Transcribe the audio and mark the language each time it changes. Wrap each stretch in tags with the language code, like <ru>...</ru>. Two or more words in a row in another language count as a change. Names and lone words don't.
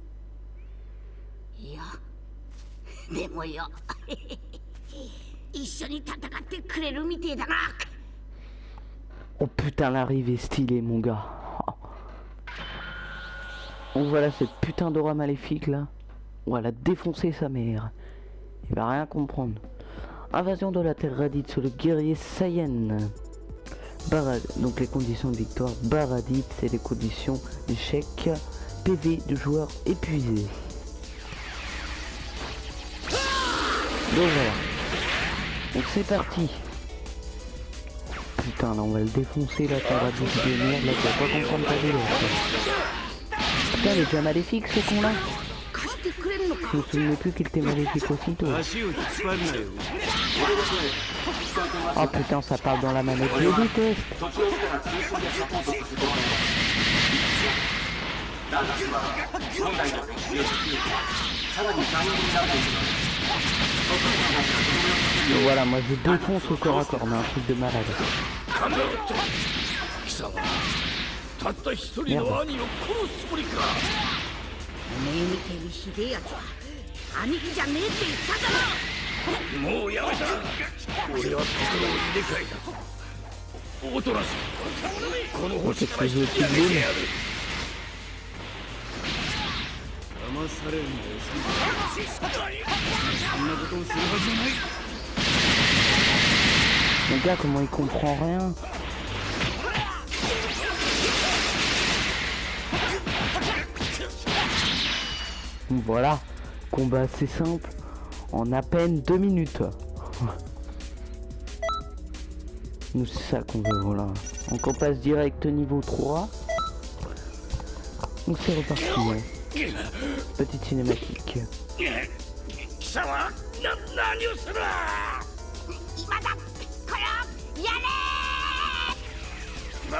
<ja>いや、でもよ一緒に戦ってくれるみてえだな。</ja> <fr>Oh putain, l'arrivée stylée, mon gars. Donc voilà cette putain d'aura maléfique là. On va la défoncer sa mère. Il va rien comprendre. Invasion de la Terre radite sur le guerrier Saiyan. Donc les conditions de victoire. Baradit, c'est les conditions d'échec. PV de joueurs épuisés. Donc voilà. Donc c'est parti. Putain, là on va le défoncer la Terre radite de merde. Là tu vas pas comprendre ta vie. Putain, il est déjà maléfique ce con là.</fr> <ja>貸してくれるのか。</ja> <fr>Je me souvenais plus qu'il était maléfique aussitôt.</fr> <ja>足を引っ張るなよ。</ja> <fr>Oh putain, ça parle dans la manette. Je le déteste. Et voilà, moi je défonce au corps à corps, mais un truc de malade.</fr> <ja>貴様たった一人の兄を殺すつもりか。おめえみてえにひでえやつは兄貴じゃねえって言っただろ。もうやめた。俺は心を入れ替えた。おとらしこの星から引き上げてやる。騙されるんだよ。そんなことをするはずはない。</ja> <fr>Mon gars, comment il comprend rien? Voilà, combat assez simple, en à peine 2 minutes. Nous c'est ça qu'on veut, voilà. Donc on passe direct au niveau 3. Donc c'est reparti, hein. Petite cinématique.</fr> <ja>貴様何をする。今だ。これをやれー。</ja>